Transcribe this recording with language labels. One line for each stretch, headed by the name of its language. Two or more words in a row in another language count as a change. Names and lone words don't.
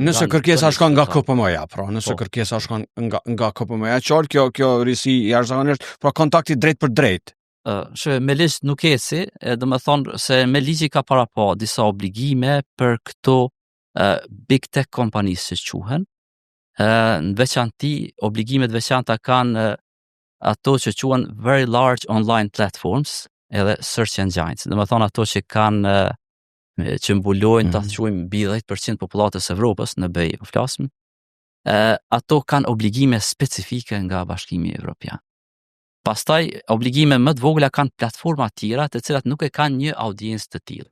Albanian: Nëse kërkesa shkon nga KPM-ja, pra, nëse kërkesa shkon nga KPM-ja, qartë kjo risi jashtëzakonisht, pra kontakti drejt për drejt. Me ligj nuk eci, domethënë se me ligji ka para pa disa obligime për këto
English: big tech
Albanian: kompanisë që quhen. Në veçanti, obligimet veçanta kanë ato që quhen
English: very large online platforms
Albanian: edhe
English: search engines.
Albanian: Domethënë ato që kanë që mbulojnë ta quajmë mbi 10% popullatës Evropës në BE po flasim. Ato kanë obligime specifike nga Bashkimi Evropian. Pastaj obligime më të vogla kanë platforma të tjera të cilat nuk e kanë një audiencë të tillë.